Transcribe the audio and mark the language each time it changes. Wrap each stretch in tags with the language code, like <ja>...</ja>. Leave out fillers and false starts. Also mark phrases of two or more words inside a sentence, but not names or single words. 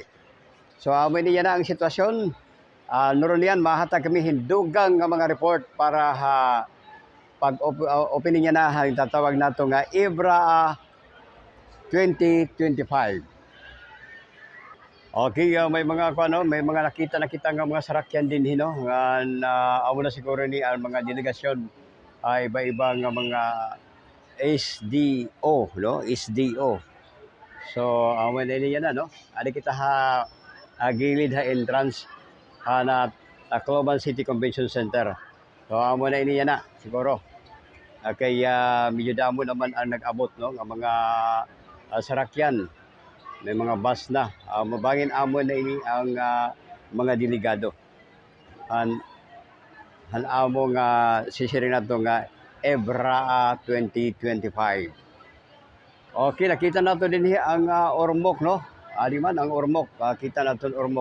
<war>So amo niya na ang sitwasyon. Noron yan mahatag kami hindugang nga mga report para pag opening niya na tatawag nato nga IBRAA 2025. Okay, may mga may mga nakita nga mga sarakyan din hino nga amo na siguro ni ang mga delegasyon ay iba-iba nga mga SDO no, SDO. So amo na niya na no. Adi kita gilid entrance na Tacloban City Convention Center. So amo na niya na siguro. Kaya medyo damo naman ang nag-abot no nga mga sarakyan. May mga bus na mabangin amo na ini ang mga delegado han amo nga sisiring nato nga IBRAA 2025. Okay, nakita nato din ang Ormoc no di man ang Ormoc kita nato Ormoc.</war>